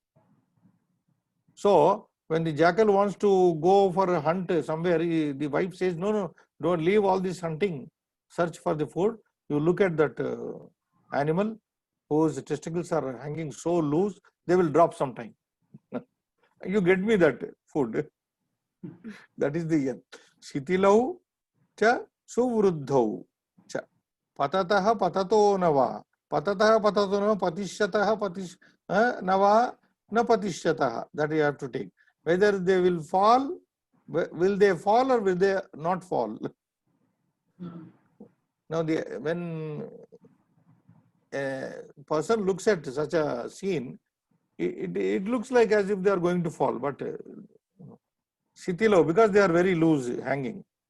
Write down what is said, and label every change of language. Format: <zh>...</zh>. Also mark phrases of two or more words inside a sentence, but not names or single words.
<en>So, when the jackal wants to go for a hunt somewhere, the wife says, no, don't leave all this hunting. Search for the food. You look at that animal whose testicles are hanging so loose, they will drop sometime. You get me that food. That is the end.</en> <sa>Shitilau cha suvruddhau cha. Patataha patato nava. Patataha patato nava patishataha nava na patishyataha.</sa> <en>That you have to take. Whether they will fall, will they fall or will they not fall? Now, when a person looks at such a scene, it looks like as if they are going to fall, but Sitilo, because they are very loose, hanging.</en>